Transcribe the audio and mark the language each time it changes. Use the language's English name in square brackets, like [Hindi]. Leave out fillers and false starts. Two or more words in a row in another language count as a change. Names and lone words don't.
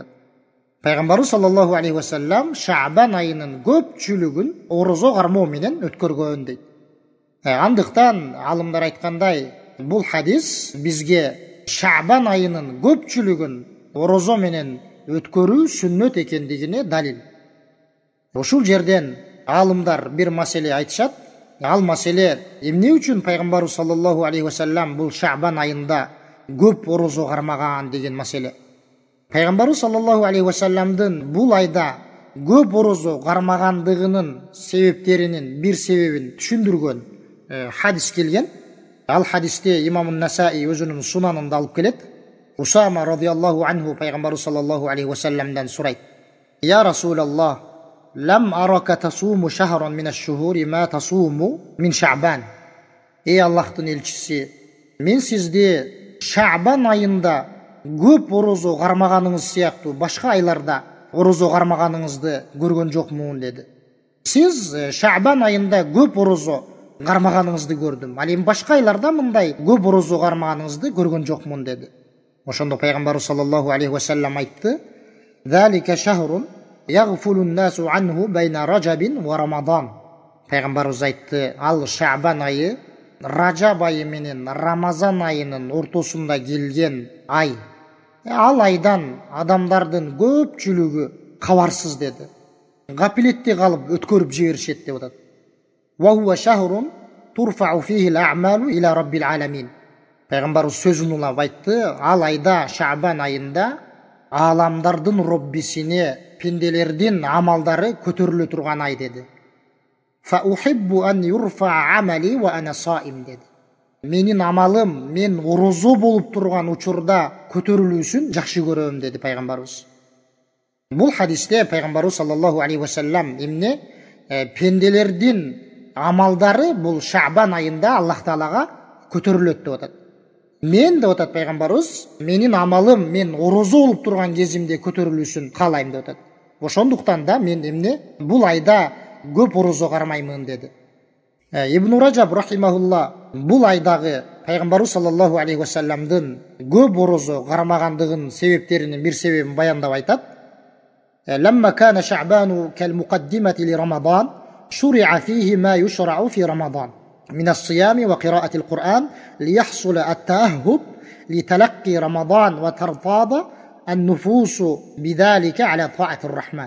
[Kyrgyz] Пайгамбарыбыз [Arabic] صلى الله عليه وسلم [Kyrgyz] Шаъбан айынын көпчүлүгүн орозо кармоо менен өткөргөн дейт. Андыктан алымдар айткандай, бул хадис бизге Шаъбан айынын көпчүлүгүн орозо менен өткөрүү сүннөт экендигине далил. Ушул жерден алымдар бир маселе айтышат. Ал маселе эмне үчүн Пайгамбарыбыз [Arabic] صلى الله عليه وسلم [Kyrgyz] бул Шаъбан айында көп орозо кармаган деген маселе. Пайгамбарыбыз [Arabic] صلى الله عليه وسلم [Kyrgyz] бул айда көп орозо кармагандыгынын себептеринин бир себебин түшүндүргөн хадис келген. Ал хадисте Имам Насаи өзүнүн сунанында алып келет. [Arabic] Усама رضي الله عنه Пайгамбарыбыз صلى الله عليه وسلم сурайт: "يا رسول الله لم أرك تصوم شهرا من الشهور ما تصوم من شعبان." [Kyrgyz] Эй Аллахтын элчиси, мен сизди Шаъбан айында көп орозо кармаганыңыз сыяктуу башка айларда орозо кармаганыңызды көргөн жокмун деди. Сиз Шаъбан айында көп орозо кармаганыңызды көрдүм. Ал эми башка айларда мындай көп орозо кармаганыңызды көргөн жокмун деди. [Arabic] Ошондо Пайгамбарыбыз صلى الله عليه وسلم айтты: "ذلك شهر يغفل الناس عنه بين رجب ورمضان." [Kyrgyz] Пайгамбарыбыз айтты: "Ал Шаъбан айы Ражаб айы менен Рамазан айынын ортосунда келген ай. Ал айдан адамдардын көпчүлүгү кабарсыз" деди. Гапилетте калып өткөрүп жиберишет деп атат. [Arabic] "وهو شهر ترفع فيه الأعمال إلى رب العالمين." [Kyrgyz] Пайгамбарыбыз сөзүн улап айтты: "Ал айда, Шаъбан айында аламдардын Роббисине пенделердин амалдары көтөрүлө турган ай" деди. [Arabic] "فأحب أن يرفع عملي وأنا صائم" деди. [Kyrgyz] "Менин амалым мен орозо болуп турган учурда көтөрүлүүсүн жакшы көрөм" деди Пайгамбарыбыз. Бул хадисте Пайгамбарыбыз [Arabic] صلى الله عليه وسلم [Kyrgyz] эмне пенделердин амалдары бул Шаъбан айында Аллах Таалага көтөрүлөт деп атат. Мен деп атат пайгамбарыбыз, менин амалым мен орозо болуп турган кезимде көтөрүлүшүн каалайм деп атат. Ошондуктан да мен эмне бул айда көп орозо кармаймын деди. Ибн Раджаб рахимахулла бул айдагы пайгамбарыбыз [Arabic] صلى الله عليه وسلم [Kyrgyz] көп орозо кармагандыгынын себептеринин бир себебин баяндап айтат. [Arabic] لما كان شعبان كالمقدمة لرمضان شرع فيه ما يشرع في رمضان من الصيام وقراءة القرآن ليحصل التأهب لتلقي رمضان وترتاض النفوس بذلك على طاعة الرحمن.